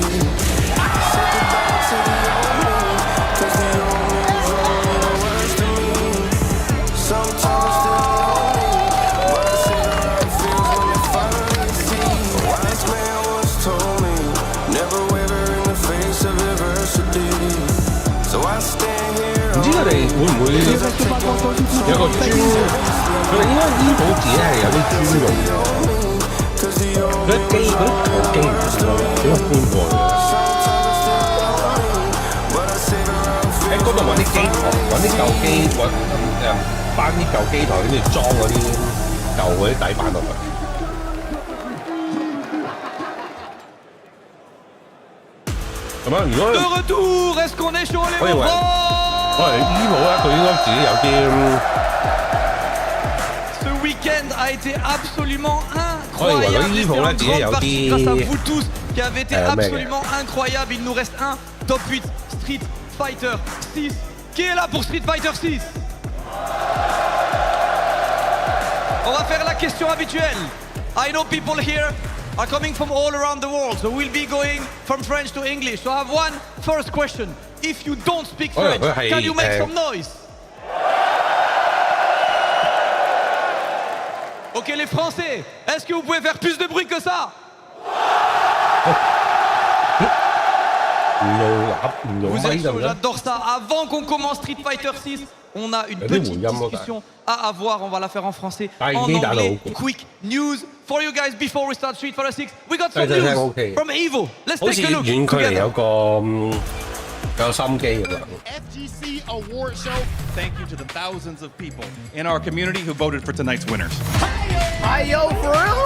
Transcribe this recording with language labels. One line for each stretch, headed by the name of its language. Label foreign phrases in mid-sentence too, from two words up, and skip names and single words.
English: Say goodbye to the old me, cause the old me was only the worst of me. Sometimes I'm still lonely, but I see the right feels when you finally see. A wise man once told me, never waver face of adversity. So I stand here.
Cantonese: 唔知佢哋會唔會有個專？佢哋應該醫保自己係有啲專用嘅。嗰啲機嗰啲舊機唔知點解搬過去嘅。喺嗰度揾啲機台，揾啲舊機，搬啲舊機台，跟住裝嗰啲舊嗰啲底板落去。
French: De retour, est-ce qu'on est sur les EVO France?
Cantonese: EVO 咧，佢應該自己有啲。
French: Ce week-end a été absolument incroyable. Et c'est en grande partie grâce à vous tous qui avez été absolument incroyable. Il nous reste un top 8 Street Fighter 6. Qui est là pour Street Fighter 6? On va faire la question habituelle.
English: I know people here are coming from all around the world, so we'll be going from French to English. So I have one first question. If you don't speak French, can you make some noise?
French: Ok les Français, est-ce que vous pouvez faire plus de bruit que ça? Vous êtes chaud, j'adore ça. Avant qu'on commence Street Fighter 6, on a une petite discussion à avoir. On va la faire en français, en anglais.
English: Quick news for you guys before we start Street Fighter 6. We got some news from EVO. Let's take a look together. FGC Award Show. Thank you to the thousands of people in our community who voted for tonight's winners. Hi, yo, for real?